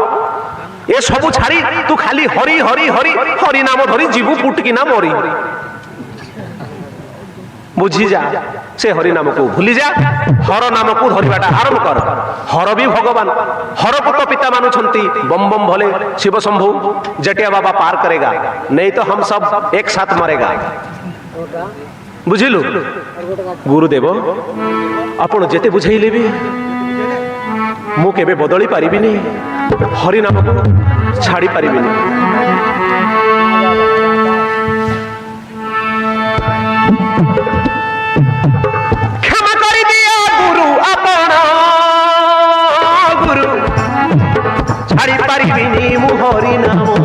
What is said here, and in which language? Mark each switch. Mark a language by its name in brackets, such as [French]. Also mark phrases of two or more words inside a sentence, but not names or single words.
[Odia] ଏସବୁ ଛାଡ଼ି ତୁ ଖାଲି ହରି ହରି ହରି ହରି ନାମ ଧରି ଯିବୁ ପୁଟକିନା ମରି। ବୁଝିଯା, ସେ ହରି ନାମକୁ ଭୁଲିଯା, ହର ନାମକୁ ଧରିବାଟା ଆରମ୍ଭ କର। ହର ବି ଭଗବାନ, ହରକୁ ତ ପିତା ମାନୁଛନ୍ତି। [Hindi] बम बम भोले शिव शम्भु, जटिया बाबा पार करेगा, नहीं तो हम सब एक साथ मरेगा। [Odia] ବୁଝିଲୁ ଗୁରୁଦେବ, ଆପଣ ଯେତେ ବୁଝେଇଲେ ବି ମୁଁ କେବେ ବଦଳି ପାରିବିନି, ହରି ନାମକୁ ଛାଡ଼ି ପାରିବିନି। କ୍ଷମା କରିଦିଅ ଗୁରୁ, ଆପଣ ଗୁରୁ, ଛାଡ଼ି ପାରିବିନି ମୁଁ ହରି ନାମ।